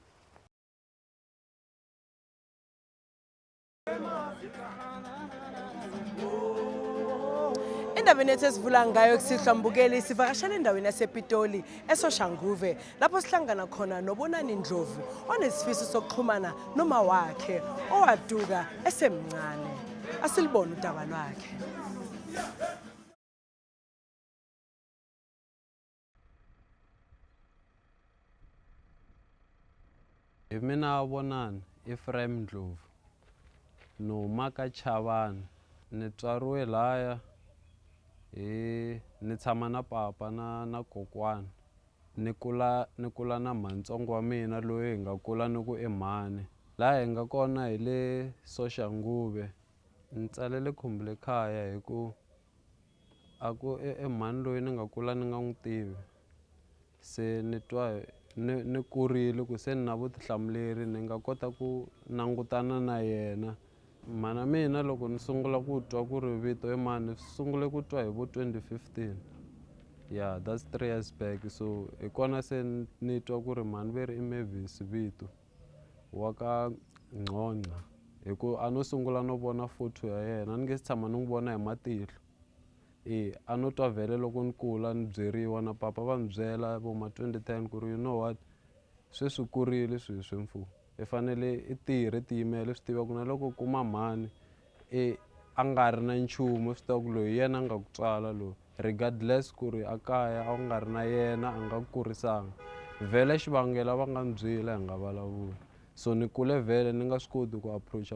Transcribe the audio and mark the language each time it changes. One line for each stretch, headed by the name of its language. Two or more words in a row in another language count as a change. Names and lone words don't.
Zulu: Endabeni yethu esivula ngayo kusihlwa mbukeli sivakashela endaweni yasePitoli eSoshanguve lapho sihlangana khona noBonani Ndlovu onesifiso sokuxhumana noma wakhe owaduka esemncane asilibone udaba lwakhe
Tsonga: mina Bonani Ephraim Ndlovu nomaka Chavani ni tswariwe laya ni tshama na papa na kokwana ni kula na mantsongo wa mina loyi hi nga kula ni ku emhani laha hi nga kona hi le Soshanguve ni tsalele Khumbul'ekhaya hi ku aku emhani loyi ni nga kula ni nga n'wi tivi se ni twa ni kurile ku se ni na vutihlamuleri ni nga kota ku langutana na yena mana mina loko ni sungula ku twa ku ri vito mani ni sungule ku twa hi vo 2015
English: yeah that's 3 years back
Tsonga: so hi kona se ni twa ku ri mani ve ri Mavis vito wa ka Ngqongqa hi ku a no sungula no vona photo ya yena ni nge se tshama ni n'wi vona hi matihlo a no twa vhele loko ni kula ni byeriwa na papa va ni byela vo ma 2010 ku ri
English: you know what
Tsonga: sweswi kurile swi mfu i fanele i tirhe tiyimele swi tiva ku na loko kuma mhani a nga ri na nchumu swi tiva ku loyi yena a nga ku tswala loyi regardless ku ri a kaya a nga ri na yena a nga ku kurisanga vhele xivangelo va nga ni byela hi nga vulavuli so ni kule vhele ni nga swi koti ku approacha